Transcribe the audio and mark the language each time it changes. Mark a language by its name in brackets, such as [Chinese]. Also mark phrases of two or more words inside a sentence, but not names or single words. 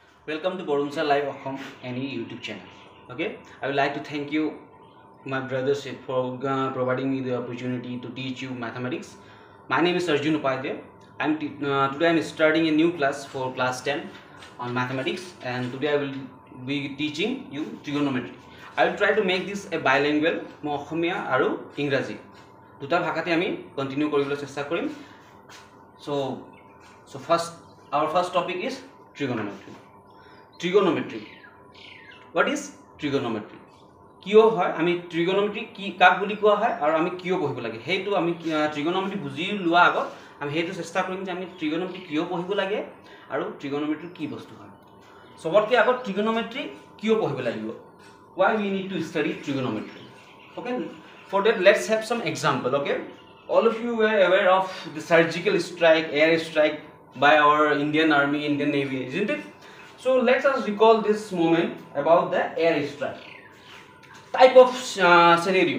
[English] Welcome to Borunsa Live Assam any YouTube channel. Okay, I would like to thank you, my brothers, for providing me the opportunity to teach you mathematics. My name is Arjun Upadhyay. Today I am starting a new class for class 10 on mathematics, and today I will be teaching you trigonometry. I will try to make this a bilingual, [Assamese] অসমীয়া আৰু ইংৰাজী. দুটা ভাষাতে আমি continue কৰিবলৈ চেষ্টা কৰিম. [English] So first, our first topic is trigonometry. Trigonometry. What is trigonometry? [Assamese] কিয় হয় আমি trigonometry কি কাক বুলি কোৱা হয় আৰু আমি কিয় পঢ়িব লাগে হেতু আমি trigonometry বুজি লোৱা আগত আমি হেতু চেষ্টা কৰিম যে আমি trigonometry কিয় পঢ়িব লাগে আৰু trigonometry কি বস্তু হয় সবতকে আগত trigonometry কিয় পঢ়িব লাগিব [English] why we need to study trigonometry. Okay, for that let's have some example. Okay, all of you were aware of the surgical strike, air strike by our Indian Army, Indian Navy, isn't it? So let us recall this moment about the air strike type of scenario.